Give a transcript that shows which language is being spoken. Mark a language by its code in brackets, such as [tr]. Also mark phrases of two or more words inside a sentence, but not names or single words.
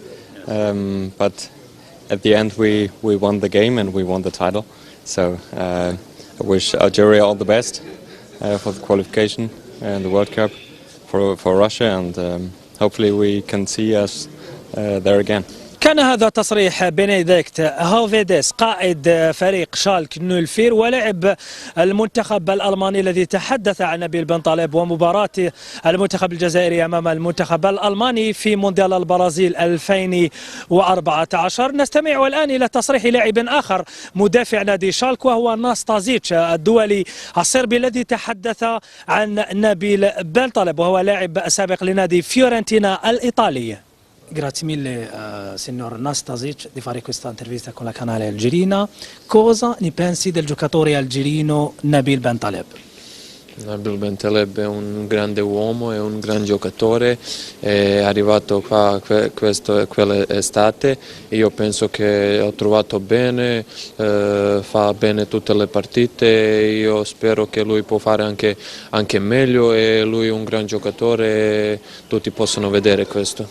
[en] But at the end, we won the game and we won the title. So I wish Algeria all the best for the qualification and the World Cup for Russia, and hopefully we can see us there again. [ar] كان هذا تصريح بنديكت هوفيديس قائد فريق شالك 04 ولاعب المنتخب الألماني الذي تحدث عن نبيل بن طلب ومباراة المنتخب الجزائري أمام المنتخب الألماني في مونديال البرازيل 2014. نستمع الآن إلى تصريح لاعب آخر مدافع نادي شالك وهو ناستازيتش الدولي الصربي الذي تحدث عن نبيل بن طلب وهو لاعب سابق لنادي فيورنتينا الإيطالي. [it] Grazie mille signor Nastasic di fare questa intervista con la canale algerina. Cosa ne pensi del giocatore algerino Nabil Ben Taleb? Nabil Ben Taleb è un grande uomo, è un gran giocatore, è arrivato qua quell'estate e io penso che ho trovato bene, fa bene tutte le partite, io spero che lui può fare anche meglio, e lui è un gran giocatore e tutti possono vedere questo.